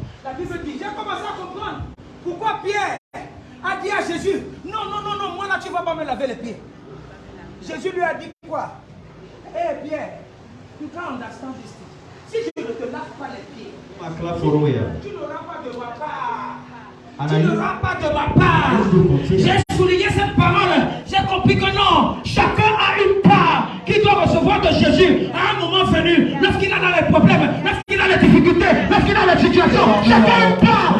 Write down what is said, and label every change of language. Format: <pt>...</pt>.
<fr>La Bible dit, j'ai commencé à comprendre pourquoi Pierre a dit à Jésus, non, moi là tu ne vas pas me laver les pieds. Jésus lui a dit quoi?</fr> <en>Eh Pierre, you can't understand this thing.</en> <fr>Si je ne te lave pas les pieds, tu n'auras pas de ma part. Tu n'auras pas de ma part. J'ai souligné cette parole. J'ai compris que non, chacun a une part qui doit recevoir de Jésus à un moment venu. Lorsqu'il a dans les problèmes, lorsqu'il a les difficultés, lorsqu'il a les situations, chacun a une part.</fr>